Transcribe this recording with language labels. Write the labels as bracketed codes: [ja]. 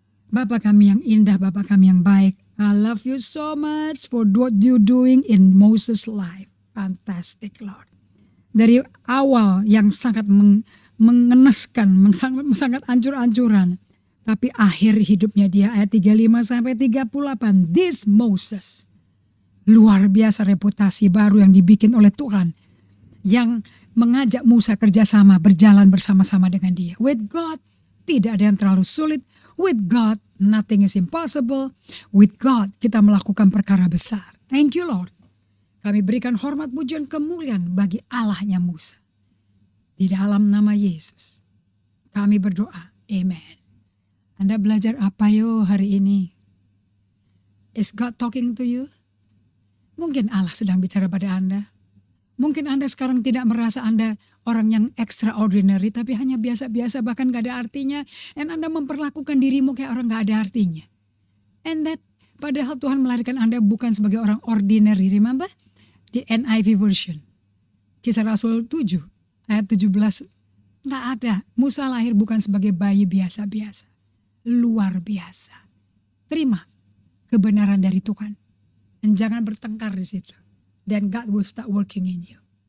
[id] Bapa kami yang indah, Bapa kami yang baik. [en] I love you so much for what you doing in Moses' life. Fantastic Lord. [id] Dari awal yang sangat mengenaskan, sangat ancur-ancuran. Tapi akhir hidupnya dia ayat 35 sampai 38. [en] This Moses. [id] Luar biasa reputasi baru yang dibikin oleh Tuhan. Yang mengajak Musa kerjasama, berjalan bersama-sama dengan dia. [en] With God, [id] tidak ada yang terlalu sulit. [en] With God, nothing is impossible. With God, [id] kita melakukan perkara besar. [en] Thank you Lord. [id] Kami berikan hormat, pujian, kemuliaan bagi Allahnya Musa. Di dalam nama Yesus, kami berdoa. Amen. Anda belajar apa yo hari ini? [en] Is God talking to you? [id] Mungkin Allah sedang bicara pada Anda. Mungkin Anda sekarang tidak merasa Anda orang yang extraordinary, tapi hanya biasa-biasa, bahkan gak ada artinya. Dan Anda memperlakukan dirimu kayak orang gak ada artinya. [en] And that, [id] padahal Tuhan melahirkan Anda bukan sebagai orang ordinary. [en] Remember? [id] Di NIV version. Kisah Rasul 7, ayat 17. Gak ada. Musa lahir bukan sebagai bayi biasa-biasa. Luar biasa. Terima kebenaran dari Tuhan. Dan jangan bertengkar di situ. [en] Then God will start working in you.